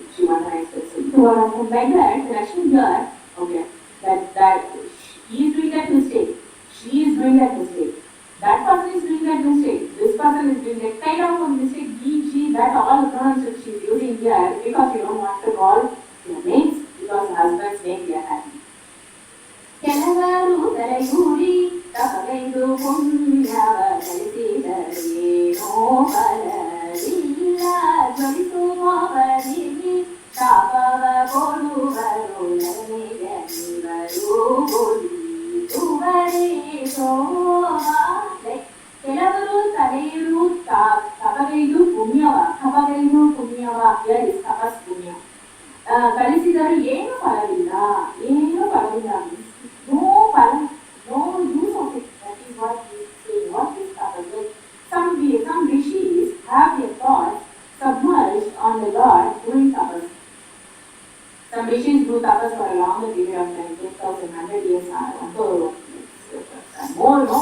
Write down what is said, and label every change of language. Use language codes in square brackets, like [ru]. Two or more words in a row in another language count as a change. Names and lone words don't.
[en] She wanted a nice pencil. So like that, the Lakshmi here, okay, that he is doing that mistake. She is doing that mistake. That person is doing that mistake. This person is doing that kind of a mistake. He, she, that all the pronouns that she is using here because you don't want to call their names because the husband's name they are happy. [kn] ಕೆಲವರು ತಲೆಗೂಡಿ ತಪಗೈದು ಪುಣ್ಯವ ಗಳಿಸಿದರೇನೋ ಫಲವಿಲ್ಲ ಜ್ವಲಿಸುವವರಿಗೆ ಶಾಪವ ಕೊಡುವರು ನನಗೆನಿವರು ಬೋಧಿಸುವರೇ ಶೋಭಾ. ಕೆಲವರು ತಲೆಯಿರು ತಪಗೈದು ಪುಣ್ಯವ [en] here is tapas [kn] ಪುಣ್ಯ ಗಳಿಸಿದರೂ ಏನು ಫಲವಿಲ್ಲ [en] means no use of it. That is what he is saying. What is tapas? Some rishis have their thoughts submerged on the Lord doing tapas. Some rishis do tapas for a longer period of time, 10,100 years or more.